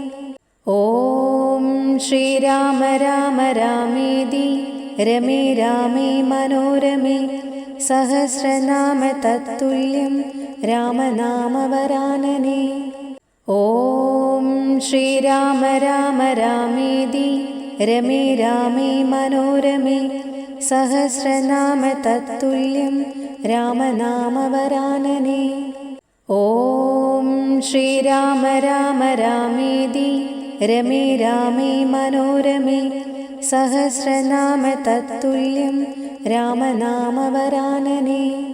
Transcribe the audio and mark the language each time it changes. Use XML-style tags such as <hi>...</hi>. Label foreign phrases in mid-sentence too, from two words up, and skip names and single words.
<sa>ॐ श्रीराम राम रामेति रमे रामे मनोरमे सहस्रनाम तत्तुल्यं रामनामवरानने। ॐ श्रीराम राम रामेति രമേ രാമേ മനോരമേ സഹസ്രനാമ തത്തുല്യം രാമനാമവരാനനേ. ഓം ശ്രീരാമ രാമ രാമേതി രമേ രാമേ മനോരമേ സഹസ്രനാമ തത്തുല്യം രാമനാമവരാനനേ.</sa>